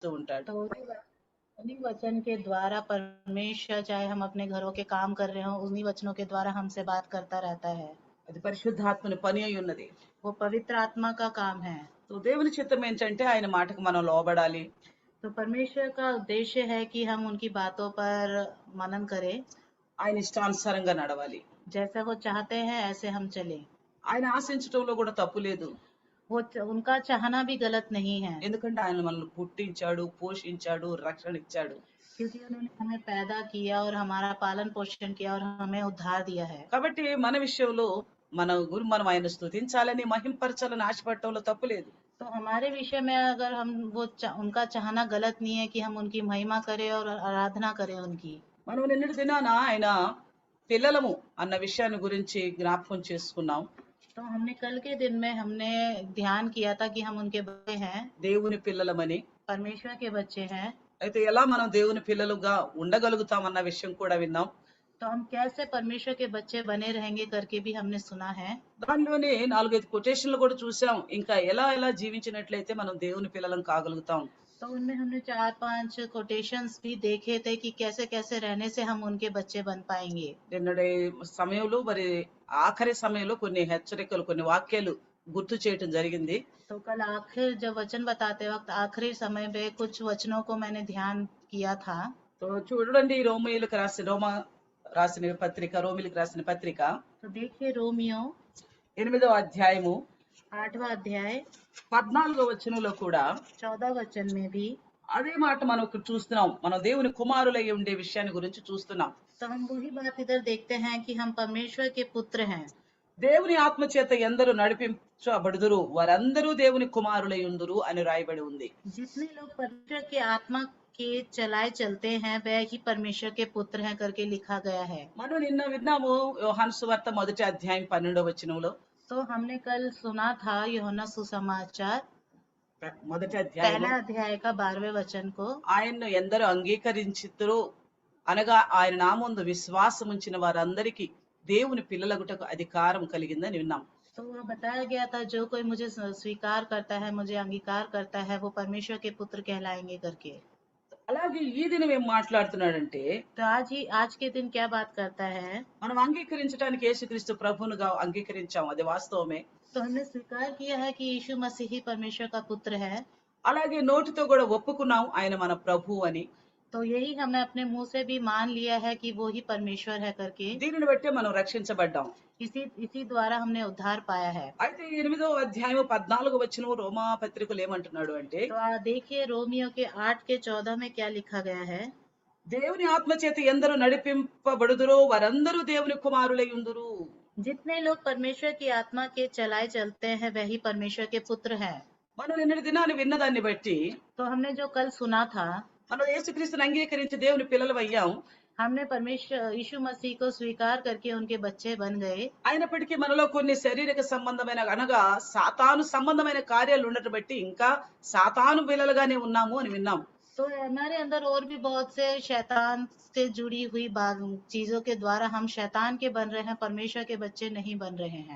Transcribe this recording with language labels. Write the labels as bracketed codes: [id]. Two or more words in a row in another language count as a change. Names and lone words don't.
[te] ఇస్తూ ఉంటాడు. [hi] तो उन्हीं वचन के द्वारा परमेश्वर, चाहे हम अपने घरों के काम कर रहे हो, उन्हीं वचनों के द्वारा हमसे बात करता रहता है। [te] అది పరిశుద్ధాత్మని పని అయి ఉన్నది. [hi] वो पवित्र आत्मा का काम है। [te] సో దేవుని చిత్తం ఏంటంటే ఆయన మాటకు మనం లోబడాలి. [hi] तो परमेश्वर का उद्देश्य है कि हम उनकी बातों पर मनन करें, [te] ఆయన ఇష్టానుసారంగా నడవాలి. [hi] जैसा वो चाहते हैं ऐसे हम चलें। [te] ఆయన ఆశించటంలో కూడా తప్పు లేదు. [hi] उनका चाहना भी गलत नहीं है, [te] ఎందుకంటే ఆయన మనల్ని పుట్టించాడు, పోషించాడు, రక్షణ ఇచ్చాడు. [hi] क्योंकि उन्होंने हमें पैदा किया और हमारा पालन पोषण किया और हमें उद्धार दिया है। [te] కాబట్టి మన విషయంలో మనం ఆయన స్తుతించాలని మహింపరచాలని ఆశపడటంలో తప్పు లేదు. [hi] तो हमारे विषय में अगर हम उनका चाहना गलत नहीं है कि हम उनकी महिमा करें और आराधना करें उनकी। [te] మనం నిన్నటి దినాన ఆయన పిల్లలము అన్న విషయాన్ని గురించి జ్ఞాపకం చేసుకున్నాం. [hi] तो हमने कल के दिन में हमने ध्यान किया था कि हम उनके बच्चे हैं, [te] దేవుని పిల్లలమని. [hi] परमेश्वर के बच्चे हैं। [te] అయితే ఎలా మనం దేవుని పిల్లలుగా ఉండగలుగుతాం అన్న విషయం కూడా విన్నాం. [hi] तो हम कैसे परमेश्वर के बच्चे बने रहेंगे करके भी हमने सुना है। [te] దానిలోనే 4-5 కొటేషన్లు కూడా చూసాం. ఇంకా ఎలా ఎలా జీవించినట్లయితే మనం దేవుని పిల్లలం కాగలుగుతాం. [hi] तो उनमें हमने 4-5 कोटेशंस भी देखे थे कि कैसे कैसे रहने से हम उनके बच्चे बन पाएंगे। [te] నిన్నటి సమయంలో మరి ఆఖరి సమయంలో కొన్ని హెచ్చరికలు, కొన్ని వాక్యాలు గుర్తు చేయటం జరిగింది. [hi] तो कल आखिर जब वचन बताते वक्त आखिरी समय पे कुछ वचनों को मैंने ध्यान किया था। [te] तो చూడండి రోమీయులకు రాసిన పత్రిక [hi] तो देखिए रोमियो [te] 8వ అధ్యాయము [hi] 8वां अध्याय [te] 14వ వచనంలో కూడా [hi] 14 वचन में भी [te] అదే మాట మనం ఇక్కడ చూస్తున్నాం. మనం దేవుని కుమారులై ఉండే విషయాన్ని గురించి చూస్తున్నాం. [hi] तो हम वही बात इधर देखते हैं कि हम परमेश्वर के पुत्र हैं। [te] దేవుని ఆత్మ చేత ఎందరూ నడిపించబడుదురు వారందరూ దేవుని కుమారులై ఉందురు అని రాయబడి ఉంది. [hi] जितने लोग परमेश्वर के आत्मा के चलाए चलते हैं वह ही परमेश्वर के पुत्र हैं करके लिखा गया है। [te] మనం నిన్న విన్నాము యోహాను సువార్త 1వ అధ్యాయం 12వ వచనంలో. [hi] तो हमने कल सुना था यूहन्ना सुसमाचार [te] 1వ [hi] पहला [te] అధ్యాయం [hi] अध्याय का 12वें वचन को, [te] ఆయన్ను ఎందరూ అంగీకరించితురో అనగా ఆయన నామందు విశ్వాసం ఉంచిన వారందరికీ దేవుని పిల్లలగుటకు అధికారం కలిగిందని విన్నాం. [hi] तो वह बताया गया था जो कोई मुझे स्वीकार करता है, मुझे अंगीकार करता है, वो परमेश्वर के पुत्र कहलाएंगे करके। [te] అలాగే ఈ దినం ఏం మాట్లాడుతున్నాడంటే [hi] तो आज के दिन क्या बात करता है, [te] మనం అంగీకరించడానికి యేసుక్రీస్తు ప్రభువుగా అంగీకరించాం, అది వాస్తవమే. [hi] तो हमने स्वीकार किया है कि यीशु मसीह ही परमेश्वर का पुत्र है। [te] అలాగే నోటితో కూడా ఒప్పుకున్నాం ఆయన మన ప్రభువు అని. [hi] तो यही हमने अपने मुंह से भी मान लिया है कि वो ही परमेश्वर है करके। [te] దీనిని బట్టే మనం రక్షించబడ్డాం. [hi] इसी द्वारा हमने उद्धार पाया है। [te] అయితే 8వ అధ్యాయం 14వ వచనం రోమా పత్రికలు ఏమంటున్నాడు అంటే [hi] तो देखिए रोमियो के 8 के 14 में क्या लिखा गया है। [te] దేవుని ఆత్మ చేత ఎందరూ నడిపింపబడుదురో వారందరూ దేవుని కుమారులై ఉందురు. [hi] जितने लोग परमेश्वर की आत्मा के चलाए चलते हैं वही परमेश्वर के पुत्र हैं। [te] మనం నిన్నటి దినాన్ని విన్నదాన్ని బట్టి [hi] तो हमने जो कल सुना था, [te] మనం యేసుక్రీస్తుని అంగీకరించి దేవుని పిల్లలు అయ్యాం. [hi] हमने परमेश्वर यीशु मसीह को स्वीकार करके उनके बच्चे बन गए। [te] అయినప్పటికీ మనలో కొన్ని శారీరక సంబంధమైన అనగా సాతాను సంబంధమైన కార్యాలు ఉండటం బట్టి ఇంకా సాతాను పిల్లలుగానే ఉన్నాము అని విన్నాం. [hi] तो हमारे अंदर और भी बहुत से शैतान से जुड़ी हुई चीजों के द्वारा हम शैतान के बन रहे हैं, परमेश्वर के बच्चे नहीं बन रहे हैं।